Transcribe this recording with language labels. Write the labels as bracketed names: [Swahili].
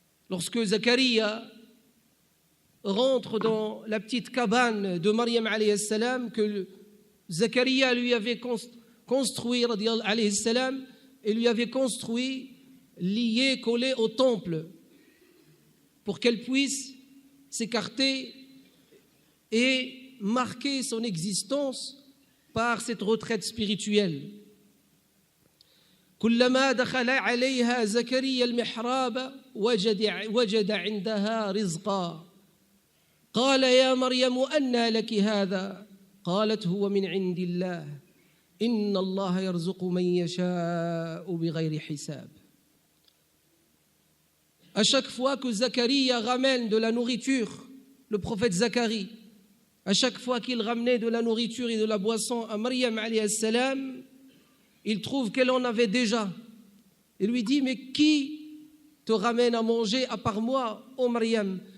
[French] Lorsque Zacharia rentre dans la petite cabane de Maryam [Arabic] alayhi salam, [French] que Zacharia lui avait construit, alayhi salam, et lui avait construit, lié, collé au temple, pour qu'elle puisse s'écarter et marquer son existence par cette retraite spirituelle. [Arabic] كلما دخل عليها زكريا المحراب وجد عندها رزقا قال يا مريم أنى لك هذا قالت هو من عند الله إن الله يرزق من يشاء بغير حساب. [French] À chaque fois que Zacharia ramène de la nourriture, le prophète Zacharie, à chaque fois qu'il ramenait de la nourriture et de la boisson à Maryam [Arabic] alayhi salam, [French] il trouve qu'elle en avait déjà. Il lui dit, mais qui te ramène à manger à part moi, ô Maryam?